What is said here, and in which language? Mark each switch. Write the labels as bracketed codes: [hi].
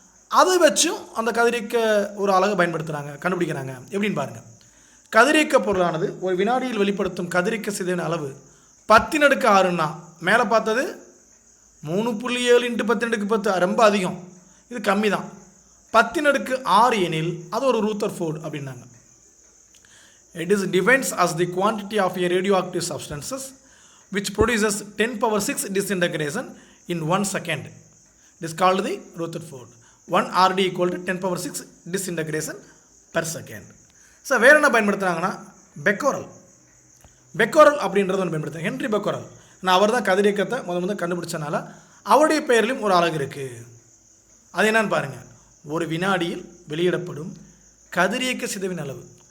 [ta] அதை வச்சும் அந்த கதிரியக்க ஒரு அலகு பயன்படுத்துகிறாங்க, கண்டுபிடிக்கிறாங்க. எப்படின்னு பாருங்கள். கதிரியக்க பொருளானது ஒரு வினாடியில் வெளிப்படுத்தும் கதிரியக்க சிதைவின் அளவு 10⁻6ன்னா மேலே பார்த்தது 3.7 × 10⁻10 ரொம்ப அதிகம், இது கம்மி தான். 10⁻6 எனில் அது ஒரு ரூதர்ஃபோர்டு அப்படின்னாங்க. [en] It is defines as the quantity of a radioactive substances which produces 10⁶ disintegration in 1 second. It is called the Rutherford. 1 RD equal to 10⁶ disintegration per second. [ta] So வேறு என்ன பயன்படுத்துகிறாங்கன்னா பெக்கோரல். பெக்கோரல் அப்படின்றது ஒன்று பயன்படுத்துகிறாங்க, ஹென்ரி பெக்கோரல். நான் அவர் தான் கதிரியக்கத்தை முதல் கண்டுபிடிச்சனால அவருடைய பெயரிலும் ஒரு அலகு இருக்குது. அது என்னன்னு பாருங்கள். ஒரு வினாடியில் வெளியிடப்படும் கதிரியக்க சிதைவின் அளவு.